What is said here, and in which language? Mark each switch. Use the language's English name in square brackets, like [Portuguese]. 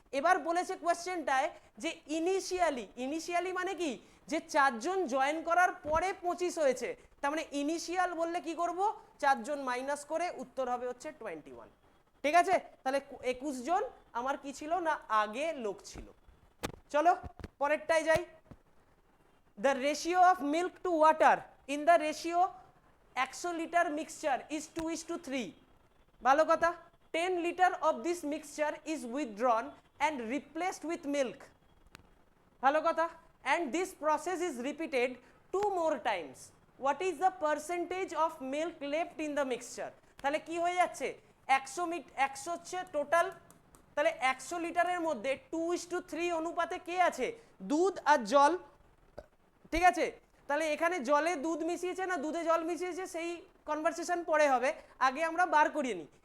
[Bangla] এবার বলেছে কোয়েশ্চেনটায় যে ইনিশিয়ালি মানে কি, যে 4 জন জয়েন করার পরে 25 হয়েছে, তার মানে ইনিশিয়াল বললে কি করব, 4 জন মাইনাস করে উত্তর হবে হচ্ছে 21। ঠিক আছে, তাহলে 21 জন আমার কি ছিল না আগে লোক ছিল। চলো পরেরটায় যাই, [English] the ratio of milk to water in the ratio 100 liter mixture is 2:3। [Bangla] ভালো কথা, [English] 10 liter of this mixture is withdrawn and replaced with milk। [Bangla] ভালো কথা, [English] and this process is repeated 2 more times, what is the percentage of milk left in the mixture। [Bangla] তাহলে কি হয়ে যাচ্ছে, 100 হচ্ছে total, তাহলে 100 লিটারের মধ্যে 2:3 অনুপাতে কে আছে, দুধ আর জল। ঠিক আছে, তাহলে এখানে জলে দুধ মিশিয়েছে না দুধে জল মিশিয়েছে সেই কনভারসেশন পরে হবে, আগে আমরা বার করিয়ে নিই।